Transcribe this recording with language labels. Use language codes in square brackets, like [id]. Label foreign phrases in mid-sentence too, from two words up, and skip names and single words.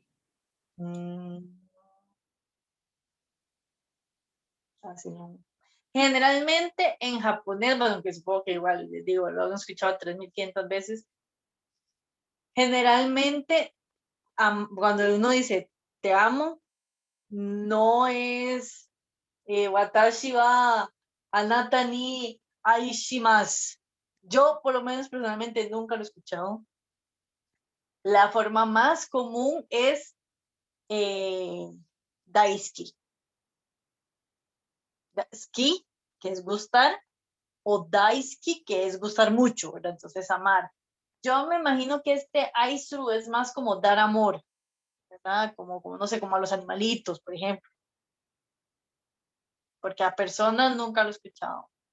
[es] Mm, así no. Generalmente en japonés, bueno, que supongo que igual, les digo, lo han escuchado 3.500 veces. Generalmente, cuando uno dice te amo, no es [ja] 私はあなたに愛します. [es] Yo, por lo menos personalmente, nunca lo he escuchado. La forma más común es daisuki. Ski, que es gustar, o daisuki, que es gustar mucho, ¿verdad? Entonces, amar. Yo me imagino que este aisuru es más como dar amor, ¿verdad? Como no sé, como a los animalitos, por ejemplo. Porque a personas nunca lo he escuchado.